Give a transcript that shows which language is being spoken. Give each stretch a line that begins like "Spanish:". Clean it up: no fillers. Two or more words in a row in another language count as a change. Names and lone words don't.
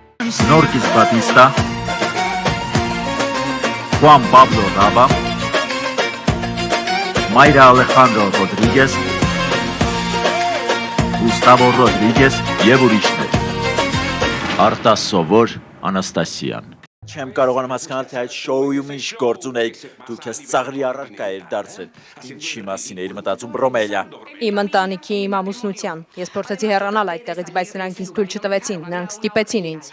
Armenian: Norquis Batista, Juan Pablo Raba, Mayra Alejandro Rodríguez, Gustavo Rodríguez եւ ուրիշներ։ Արտաս Սովոր, Անաստասիան։ Չեմ կարողանում հասկանալ, թե այդ շոուում ինչ գործ ունեիք, դուք ես ծաղրի առարկա էր դարձրել։ Ինչի մասին էիր մտածում, Ռոմելիա։ Իմ ընտանիքի իմ ամուսնության։ Ես փորձեցի հեռանալ այդտեղից, բայց նրանք ինձ թույլ չտվեցին, նրանք ստիպեցին ինձ։